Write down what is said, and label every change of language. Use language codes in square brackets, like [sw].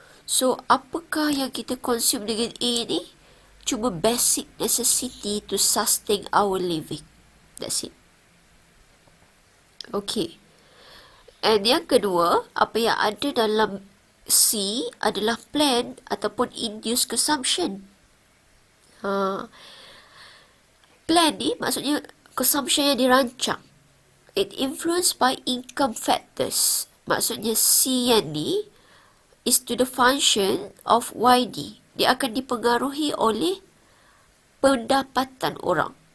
[ms] So apakah yang kita consume dengan A ni? [en] Cuma basic necessity to sustain our living. That's it. [ms] Okay. And yang kedua, apa yang ada dalam C adalah planned ataupun induced consumption. Plan ni maksudnya consumption yang dirancang. [en] It influenced by income factors. [ms] Maksudnya C yang ni [en] is to the function of YD. [ms] Dia akan dipengaruhi oleh pendapatan orang.